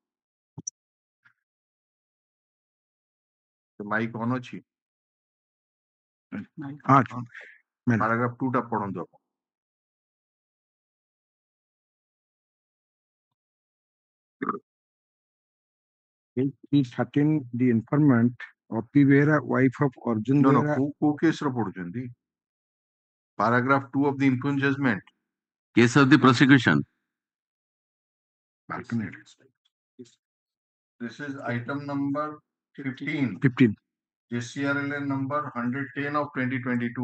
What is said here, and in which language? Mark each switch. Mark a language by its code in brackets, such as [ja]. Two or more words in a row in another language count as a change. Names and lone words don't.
[en] The mic on [or] ଅଛି paragraph 2 ଟା ପଢନ୍ତୁ ଆପଣ [en] In 13, the informant of Vera, wife of Arjun Vera. [or] କୋଉ କେସ ର ପଢୁଛନ୍ତି [en] paragraph 2 of the impugned judgment. Case of the prosecution. This is item number 15. JCRLN number 110 of 2022.